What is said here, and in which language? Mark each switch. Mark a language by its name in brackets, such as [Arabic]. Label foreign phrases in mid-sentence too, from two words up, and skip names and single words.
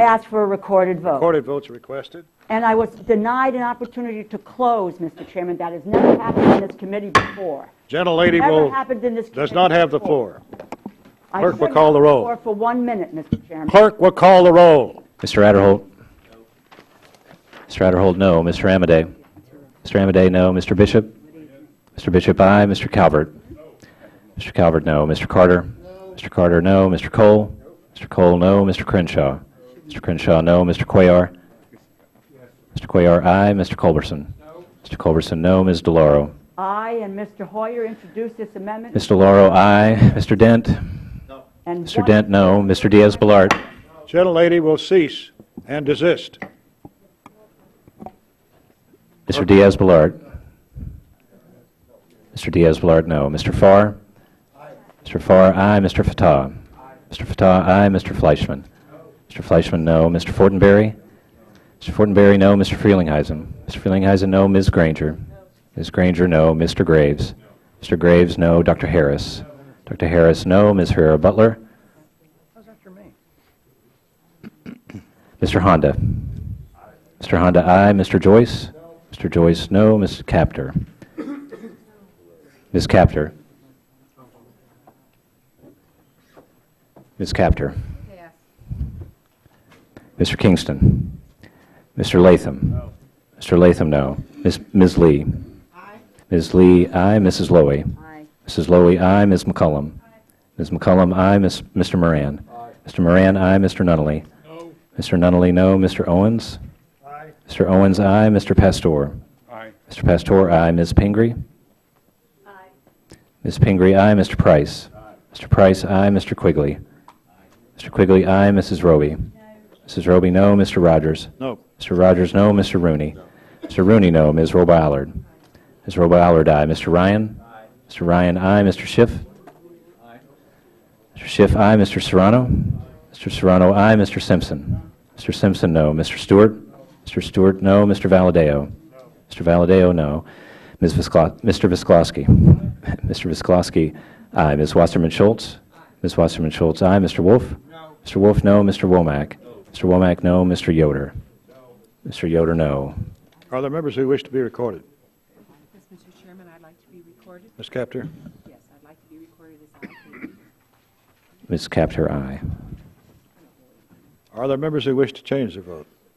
[English] I asked for a recorded vote. Recorded votes requested. And I was denied an opportunity to close, Mr. Chairman. That has never happened in this committee before. Gentlelady does not have the floor. Clerk will call the roll. For 1 minute, Mr. Chairman. Clerk will call the roll. Mr. Adderholt. Mr. Adderholt, no. Mr. Amadei. Mr. Amadei, no. Mr. Bishop. Mr. Bishop, aye. Mr. Calvert. Mr. Calvert, no. Mr. Carter. Mr. Carter, no. Mr. Cole. Mr. Cole, no. Mr. Crenshaw. Mr. Crenshaw, no. Mr. Cuellar. Mr. Cuellar, aye. Mr. Culberson. Mr. Culberson, no. Ms. DeLauro. I and Mr. Hoyer introduced this amendment. Ms. DeLauro, aye. Mr. Dent. And Mr. Dent, no. Mr. Diaz-Balart. Gentlelady will cease and desist. Mr. Diaz-Balart. Mr. Diaz-Balart, no. Mr. Farr? Mr. Farr, aye. Mr. Fatah? Mr. Fatah, aye. Mr. Fleischman? Mr. Fleischman, no. Mr. Fortenberry? Mr. Fortenberry, no. Mr. Frelinghuysen? Mr. Frelinghuysen, no. Ms. Granger? Ms. Granger, no. Mr. Graves? Mr. Graves, no. Dr. Harris? Dr. Harris, no. Ms. Herrera-Butler? Mr. Honda? Mr. Honda, aye. Mr. Joyce? Mr. Joyce, no. Ms. Capter? Ms. Capter? Ms. Capter? Mr. Kingston? Mr. Latham? Mr. Latham, no. Ms. Lee? Ms. Lee, aye. Mrs. Lowy? Mrs. Lowy, aye. Ms. McCullum? Ms. McCullum, aye. Mr. Moran? Mr. Moran, aye. Mr. Nunnally? Mr. Nunnally, no. Mr. Owens? Mr. Owens, aye. Mr. Pastor? Mr. Pastor, aye. Ms. Pingree? Ms. Pingree, aye. Mr. Price? Mr. Price, aye. Mr. Quigley? Mr. Quigley, aye. Mrs. Roby? Mrs. Roby, no. Mr. Rogers? No. Mr. Rogers, no. Mr. Rooney? Mr. Rooney, no. Ms. Roby-Allard? Ms. Roby-Allard, aye. Mr. Ryan? Mr. Ryan, aye. Mr. Schiff? Mr. Schiff, aye. Mr. Serrano? Mr. Serrano, aye. Mr. Simpson? Mr. Simpson, no. Mr. Stewart? Mr. Stewart, no. Mr. Valadeo? Mr. Valadeo, no. Mr. Visklosky? Mr. Visklosky, aye. Ms. Wasserman-Schultz? Ms. Wasserman-Schultz, aye. Mr. Wolf? Mr. Wolf, no. Mr. Womack? Mr. Womack, no. Mr. Yoder? Mr. Yoder, no. Are there members who wish to be recorded? Yes, Mr. Chairman, I'd like to be recorded. Ms. Capter? Yes, I'd like to be recorded as aye, please. Ms. Capter, aye. Are there members who wish to change their vote?